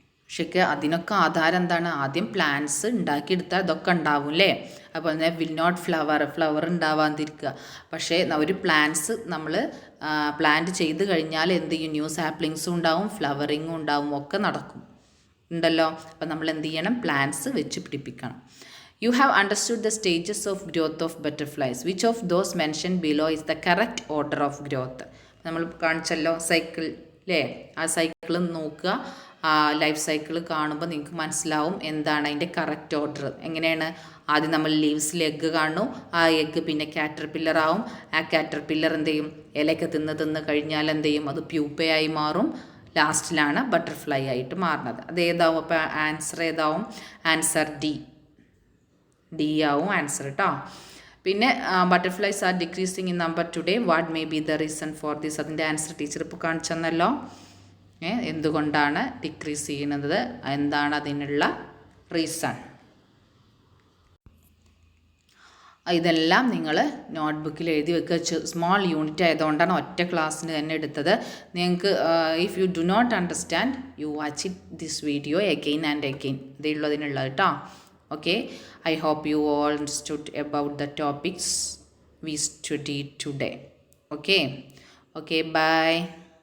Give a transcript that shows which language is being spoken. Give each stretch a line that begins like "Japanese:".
Malayalam: പക്ഷേ അതിനൊക്കെ ആധാരം എന്താണ്? ആദ്യം പ്ലാന്റ്സ് ഉണ്ടാക്കിയെടുത്താൽ ഇതൊക്കെ ഉണ്ടാവും അല്ലേ? അപ്പോൾ തന്നെ വിൽ നോട്ട് ഫ്ലവർ ഉണ്ടാവാതിരിക്കുക. പക്ഷേ ഒരു പ്ലാന്റ്സ് നമ്മൾ പ്ലാന്റ് ചെയ്ത് കഴിഞ്ഞാൽ എന്ത് ചെയ്യും? ന്യൂ സാപ്ലിങ്സും ഉണ്ടാവും, ഫ്ലവറിങ്ങും ഉണ്ടാവും, ഒക്കെ നടക്കും ഉണ്ടല്ലോ. അപ്പം നമ്മൾ എന്ത് ചെയ്യണം? പ്ലാന്റ്സ് വെച്ച് പിടിപ്പിക്കണം.
English: You have understood the stages of growth of butterflies. Which of those mentioned below is the correct order of growth?
Malayalam: നമ്മൾ കാണിച്ചല്ലോ സൈക്കിൾ അല്ലേ? ആ സൈക്കിൾ നോക്കുക, ആ ലൈഫ് സൈക്കിൾ കാണുമ്പോൾ നിങ്ങൾക്ക് മനസ്സിലാവും എന്താണ് അതിൻ്റെ കറക്റ്റ് ഓർഡർ. എങ്ങനെയാണ്? ആദ്യം നമ്മൾ ലീവ്സിൽ എഗ്ഗ് കാണുന്നു, ആ എഗ്ഗ് പിന്നെ കാറ്റർപില്ലർ ആവും, ആ കാറ്റർപില്ലർ എന്ത് ചെയ്യും? ഇലയൊക്കെ തിന്ന് കഴിഞ്ഞാൽ എന്ത് ചെയ്യും? അത് പ്യൂപ്പയായി മാറും, ലാസ്റ്റിലാണ് ബട്ടർഫ്ലൈ ആയിട്ട് മാറുന്നത്. അത് ഏതാവും? അപ്പോൾ ആൻസർ ഏതാവും? ആൻസർ ഡി ആവും ആൻസർ കേട്ടോ.
English: പിന്നെ butterflies are decreasing in number today, what may be the reason for this?
Malayalam: അതിൻ്റെ ആൻസർ ടീച്ചർ ഇപ്പോൾ കാണിച്ചു തന്നല്ലോ. എന്തുകൊണ്ടാണ് ഡിക്രീസ് ചെയ്യുന്നത്? എന്താണ് അതിനുള്ള റീസൺ? ഇതെല്ലാം നിങ്ങൾ നോട്ട്ബുക്കിൽ എഴുതി വെക്കുക. സ്മോൾ യൂണിറ്റ് ആയതുകൊണ്ടാണ് ഒറ്റ ക്ലാസ്സിന് തന്നെ എടുത്തത്.
English: നിങ്ങൾക്ക് if you do not understand you watch it this video again and again.
Malayalam: ഇതേ ഉള്ളൂ അതിനുള്ളത് കേട്ടോ.
English: Okay, I hope you all understood about the topics we studied today. Okay, bye.